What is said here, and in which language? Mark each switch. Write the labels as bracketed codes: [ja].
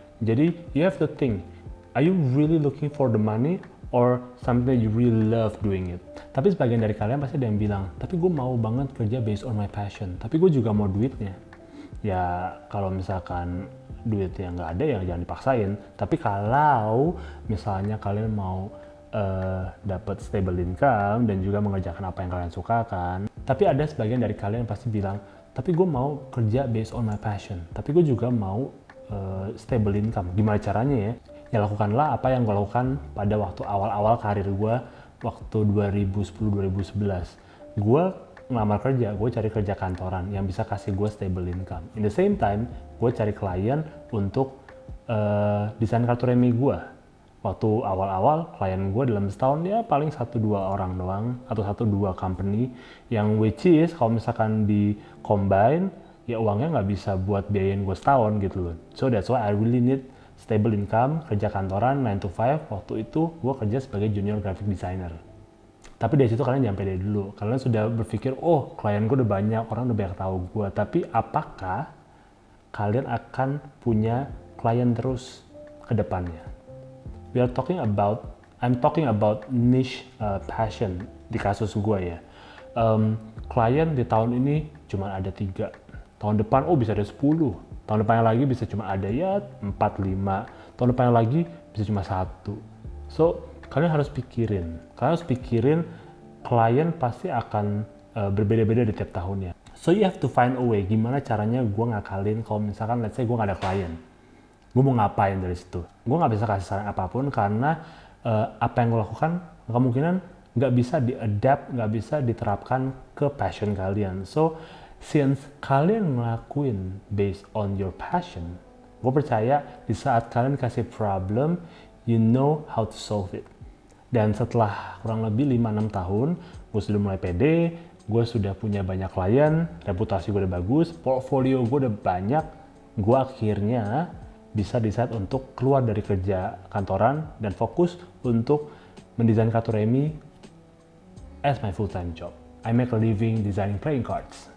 [en] Jadi you have to think, are you really looking for the money or something that you really love doing it? [id] Tapi sebagian dari kalian pasti ada yang bilang, tapi gue mau banget kerja [en] based on my passion, [id] tapi gue juga mau duitnya. Ya kalau misalkan duitnya nggak ada, ya jangan dipaksain. Tapi kalau misalnya kalian mau dapat stable income dan juga mengerjakan apa yang kalian sukakan, tapi ada sebagian dari kalian yang pasti bilang, tapi gue mau kerja [en] based on my passion, [id] tapi gue juga mau [en] stable income. [id] Gimana caranya ya? Ya lakukanlah apa yang gue lakukan pada waktu awal-awal karir gue, waktu 2010-2011. Gue ngelamar kerja, gue cari kerja kantoran yang bisa kasih gue stable income. [en] In the same time, [id] gue cari klien untuk desain kartu remi gue. Waktu awal-awal, klien gue dalam setahun ya paling 1-2 orang doang, atau 1-2 company, yang [en] which is [id] kalau misalkan di combine, ya uangnya nggak bisa buat biayain gue setahun gitu loh. [en] So that's why I really need stable income, [id] kerja kantoran 9 to 5. Waktu itu gue kerja sebagai junior graphic designer. Tapi dari situ kalian jangan pede dulu. Kalian sudah berpikir, oh klien gue udah banyak, orang udah banyak tahu gue. Tapi apakah kalian akan punya klien terus ke depannya? [en] I'm talking about niche passion [id] di kasus gue ya. Klien di tahun ini cuma ada 3. Tahun depan, bisa ada 10. Tahun depannya lagi bisa cuma ada ya 4-5. Tahun depannya lagi bisa cuma 1. So, kalian harus pikirin. Klien pasti akan berbeda-beda di tiap tahunnya. [en] So, you have to find a way. [id] Gimana caranya gue ngakalin kalau misalkan [en] let's say [id] gue gak ada klien. Gue mau ngapain dari situ? Gue nggak bisa kasih saran apapun karena apa yang gue lakukan kemungkinan nggak bisa di-adapt, nggak bisa diterapkan ke passion kalian. [en] So, since [id] kalian ngelakuin [en] based on your passion, [id] gue percaya di saat kalian kasih [en] problem, you know how to solve it. [id] Dan setelah kurang lebih 5-6 tahun, gue sudah mulai pede, gue sudah punya banyak klien, reputasi gue udah bagus, portfolio gue udah banyak, gue akhirnya bisa decide untuk keluar dari kerja kantoran dan fokus untuk mendesain kartu remi [en] as my full time job. I make a living designing playing cards.